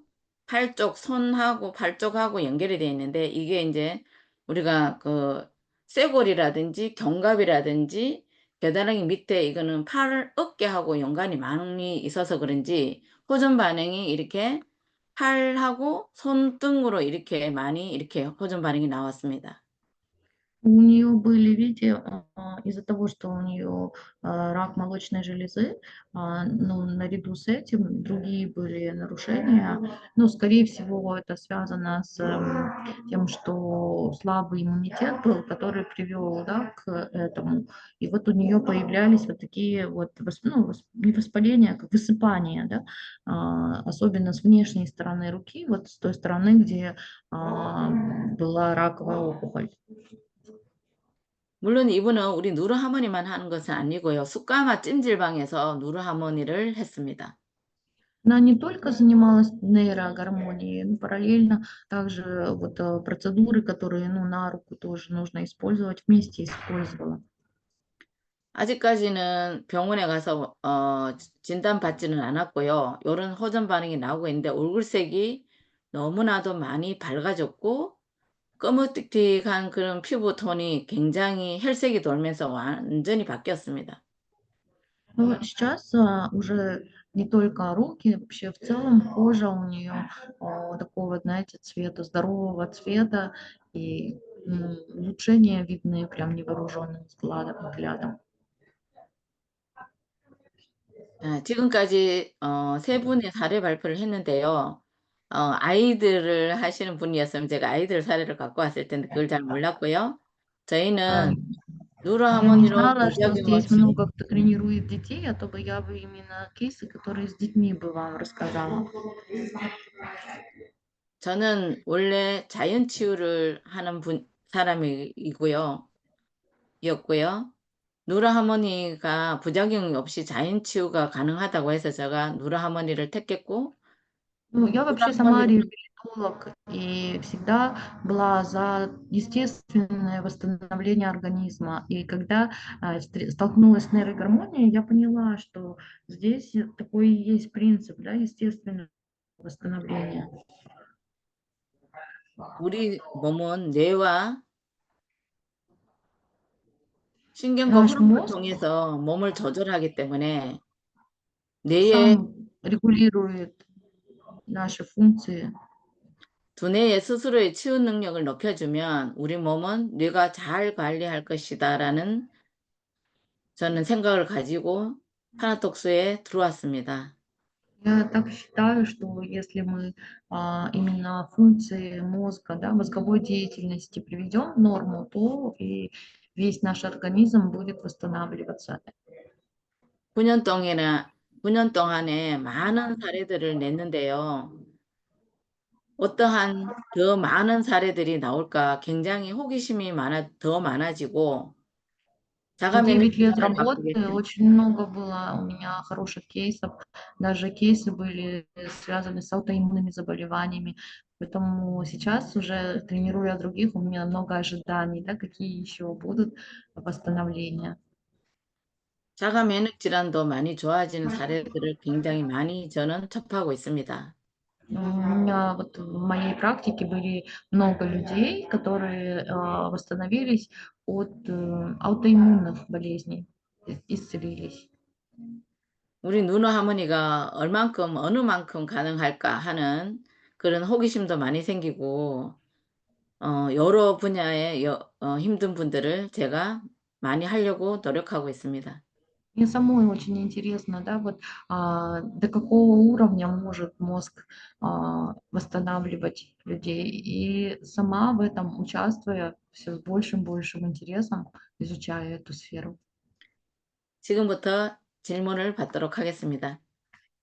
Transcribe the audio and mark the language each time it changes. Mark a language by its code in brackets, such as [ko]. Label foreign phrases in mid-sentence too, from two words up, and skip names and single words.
[ko] 팔 쪽, 손하고 팔 쪽하고 연결이 되어 있는데 이게 이제 우리가 그 쇄골이라든지 견갑이라든지 겨드랑이 밑에 이거는 팔 어깨하고 연관이 많이 있어서 그런지 호전 반응이 이렇게 팔하고 손등으로 이렇게 많이 이렇게 호전 반응이 나왔습니다. [ru] У нее были, видите, из-за того, что у нее рак молочной железы, ну, наряду с этим другие были нарушения. Но, скорее всего, это связано с тем, что слабый иммунитет был, который привел, да, к этому. И вот у нее появлялись вот такие вот, не воспаления, а как высыпания, да, особенно с внешней стороны руки, вот с той стороны, где была раковая опухоль. [ko] 물론 이분은 우리 누르 하모니만 하는 것은 아니고요. 숯가마 찜질방에서 누르 하모니를 했습니다. [ru] Она не только занималась нейрогармонией, но параллельно также вот процедуры, которые, ну, на руку тоже нужно использовать, вместе использовала. [ko] 아직까지는 병원에 가서 진단받지는 않았고요. 요런 호전 반응이 나오고 있는데 얼굴색이 너무나도 많이 밝아졌고 검은틱틱한 그런 피부 톤이 굉장히 혈색이 돌면서 완전히 바뀌었습니다. [ru] Но сейчас уже не только руки, вообще в целом кожа у нее такого, знаете, цвета, здорового цвета, и улучшения видны прям невооруженным взглядом. [ko] 지금까지 세 분의 사례 발표를 했는데요. 아이들을 하시는 분이었으면 제가 아이들 사례를 갖고 왔을 텐데 그걸 잘 몰랐고요. 저희는 누르 [ru] Я не [ko] 하모니로 [ru] знала, что [ko] 부작용 [ru] здесь [ko] 없이 [ru] много кто тренирует детей, а то бы я бы именно кейсы, которые с детьми бы вам рассказала. [ko] 저는 원래 자연 치유를 하는 사람이고요. 누르 하모니가 부작용이 없이 자연 치유가 가능하다고 해서 제가 누르 하모니를 택했고 [ru] Ну, я 누르 вообще сама 하모니 реабилитолог и всегда была за естественное восстановление организма. И когда столкнулась с нейрогармонией, я поняла, что здесь такой и есть принцип, да, естественного восстановления. [ko] 우리 몸은 뇌와 신경과 [ru] Наш [ko] 호르몬을 [ru] мозг [ko] 통해서 몸을 조절하기 때문에 뇌의 [ru] сам регулирует наши функции. [ko] 두뇌의 스스로의 치유 능력을 높여주면 우리 몸은 뇌가 잘 관리할 것이다라는 저는 생각을 가지고 타나톡스에 들어왔습니다. [ru] Я так считаю, что если мы именно функции мозга, да, мозговой деятельности приведем в норму, то и весь наш организм будет восстанавливаться. [ko] 9년 동안에 많은 사례들을 냈는데요. 어떠한 더 많은 사례들이 나올까 굉장히 호기심이 더 많아지고 [ru] За 9 лет [ko] 자가면역 기전을 바꾸게 [ru] работы очень много было у меня хороших кейсов. Даже кейсы были связаны с аутоиммунными заболеваниями. Поэтому сейчас уже тренируя других, у меня много ожиданий, да, какие еще будут восстановления. [ko] 자가 면역 질환도 많이 좋아지는 사례들을 굉장히 많이 저는 접하고 있습니다. [ru] У меня вот в моей практике были много людей, которые восстановились от аутоиммунных болезней, исцелились. [ko] 우리 누누 하모니가 어느 만큼 가능할까 하는 그런 호기심도 많이 생기고 여러 분야의 힘든 분들을 제가 많이 하려고 노력하고 있습니다. [ru] Мне самой очень интересно, да, вот до какого уровня может мозг восстанавливать людей. И сама в этом участвуя, все с большим интересом изучаю эту сферу. [ko] 지금부터 질문을 받도록 하겠습니다.